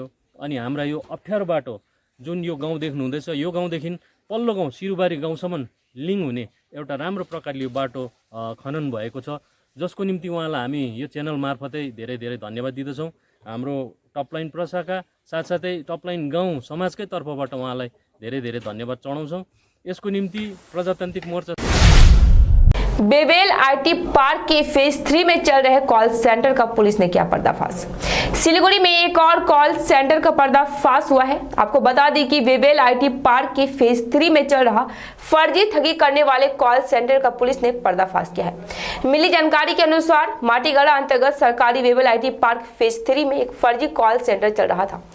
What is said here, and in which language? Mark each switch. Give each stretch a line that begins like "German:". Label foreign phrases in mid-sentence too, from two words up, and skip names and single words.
Nepali: अनि हाम्रा यो अप्ठ्यारो बाटो जुन यो गाउँ देख्नुहुँदैछ, यो गाउँदेखि पल्लो गाउँ सिरुबारी गाउँसम्म लिङ्क हुने एउटा राम्रो प्रकारले यो बाटो खनन भएको छ, जसको निम्ति उहाँलाई हामी यो च्यानल मार्फतै धेरै धेरै धन्यवाद दिँदछौँ। हाम्रो टपलाइन प्रशाखा साथसाथै टपलाइन गाउँ समाजकै तर्फबाट उहाँलाई धेरै धेरै धन्यवाद चढाउँछौँ। यसको निम्ति प्रजातान्त्रिक मोर्चा
Hindi: बेबेल आईटी पार्क के फेज 3 में चल रहे कॉल सेंटर का पुलिस ने किया पर्दाफाश। सिलीगुड़ी में एक और कॉल सेंटर का पर्दाफाश हुआ है। आपको बता दें कि बेबेल आईटी पार्क के फेज 3 में चल रहा फर्जी ठगी करने वाले कॉल सेंटर का पुलिस ने पर्दाफाश किया है। मिली जानकारी के अनुसार माटीगढ़ा अंतर्गत सरकारी बेबेल आईटी पार्क फेज 3 में एक फर्जी कॉल सेंटर चल रहा था।